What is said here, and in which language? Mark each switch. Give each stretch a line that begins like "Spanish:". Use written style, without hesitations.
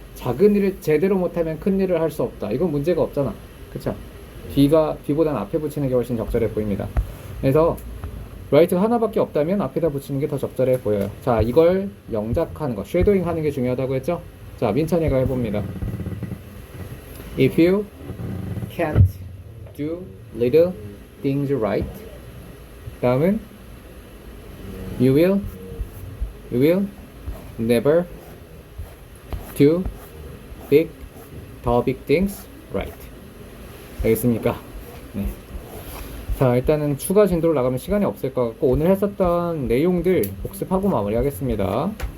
Korean: 작은 일을 제대로 못하면 큰 일을 할 수 없다. 이건 문제가 없잖아. 그쵸? 뒤보다는 앞에 붙이는 게 훨씬 적절해 보입니다. 그래서 right가 하나밖에 없다면 앞에다 붙이는 게 더 적절해 보여요. 자, 이걸 영작하는 거, 쉐도잉 하는 게 중요하다고 했죠? 자, 민찬이가 해봅니다.
English: If you can't do little things right,
Korean: 다음은
English: you will never do the big things right.
Korean: 알겠습니까? 네. 자, 일단은 추가 진도를 나가면 시간이 없을 것 같고 오늘 했었던 내용들 복습하고 마무리하겠습니다.